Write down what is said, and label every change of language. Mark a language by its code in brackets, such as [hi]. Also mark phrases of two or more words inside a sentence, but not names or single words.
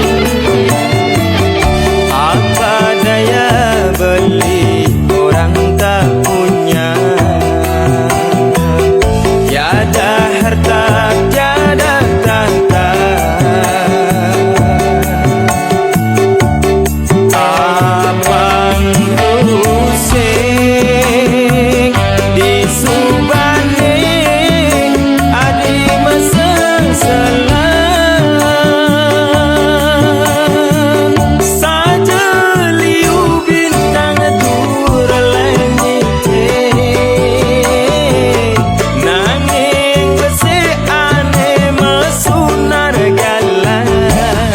[id] Apa daya beli orang tak punya. Tiada harta, tiada tahta. [ban] Abang usik disubane adi meseselan. Saja liu bintang tur langit nanging besi ane mesunar galan.